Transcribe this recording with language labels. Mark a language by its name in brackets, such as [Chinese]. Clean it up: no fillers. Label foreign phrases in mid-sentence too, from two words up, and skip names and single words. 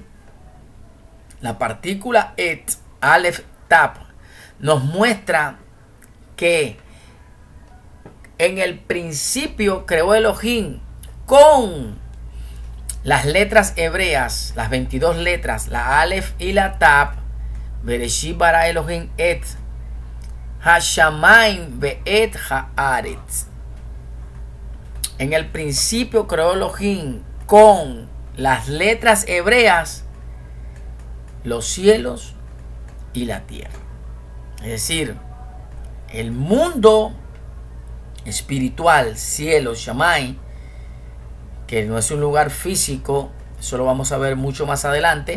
[Spanish] La partícula et, [Hebrew] אלף תו, [Spanish] nos muestra que en el principio creó Elohim con las letras hebreas, las 22 letras, la Aleph y la Tap. [Hebrew] בראשית ברא אלוהים את השמים ואת הארץ. [Spanish] En el principio creó Elohim con las letras hebreas los cielos y la tierra. Es decir, el mundo espiritual, cielo, Shamay, que no es un lugar físico, eso lo vamos a ver mucho más adelante.